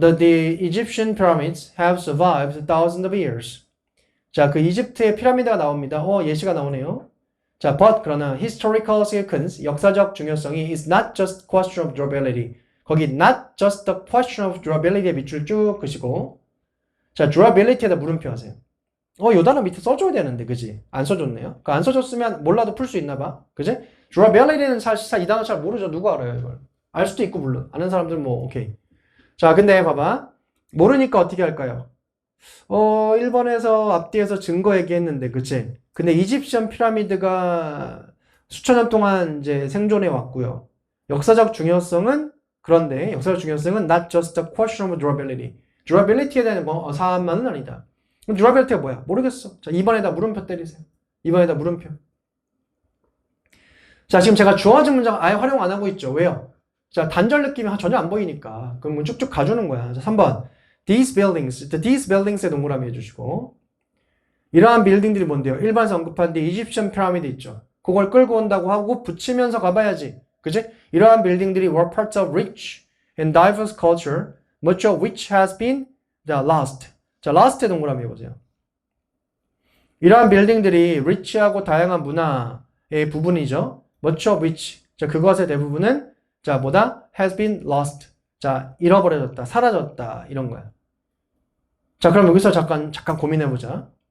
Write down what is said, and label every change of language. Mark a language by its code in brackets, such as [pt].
[en] The Egyptian pyramids have survived thousands of years. [ko] 자, 그 이집트의 피라미드가 나옵니다. 예시가 나오네요. [en] 자, but [ko] 그러나 [en] historical significance, [ko] 역사적 중요성이 [en] is not just question of durability. [ko] 거기 [en] not just the question of durability [ko] 에 밑줄 쭉 그시고 자, durability에다 물음표 하세요. 요 단어 밑에 써줘야 되는데, 그지? 안 써줬네요. 안 써줬으면 몰라도 풀 수 있나 봐. 그지? durability는 사실 이 단어 잘 모르죠. 누가 알아요, 이걸? 알 수도 있고, 물론. 아는 사람들은 뭐, 오케이. 자, 근데 봐봐. 모르니까 어떻게 할까요? 1번에서 앞뒤에서 증거 얘기했는데, 그치? 근데 이집션 피라미드가 수천 년 동안 이제 생존해 왔고요. 역사적 중요성은 그런데 역사적 중요성은 [en] not just the question of durability. [ko] durability에 대한 사안만은 아니다. 그럼 durability가 뭐야? 모르겠어. 자, 2번에다 물음표 때리세요. 2번에다 물음표. 자, 지금 제가 주어진 문장 아예 활용 안 하고 있죠. 왜요? 자, 단절 느낌이 전혀 안 보이니까. 그럼 쭉쭉 가주는 거야. 자, 3번. These buildings에 동그라미 해주시고. 이러한 빌딩들이 뭔데요? 1번에서 언급한 the Egyptian pyramid 있죠. 그걸 끌고 온다고 하고 붙이면서 가봐야지. 그치? 이러한 빌딩들이 [en] were parts of rich and diverse culture, much of which has been lost. [ko] 자, lost에 동그라미 해보세요. 이러한 빌딩들이 rich하고 다양한 문화의 부분이죠. [en] much of which. [ko] 자, 그것의 대부분은 자, 뭐다? [en] has been lost. [ko] 자, 잃어버려졌다, 사라졌다, 이런 거야. 자, 그럼 여기서 잠깐 고민해보자.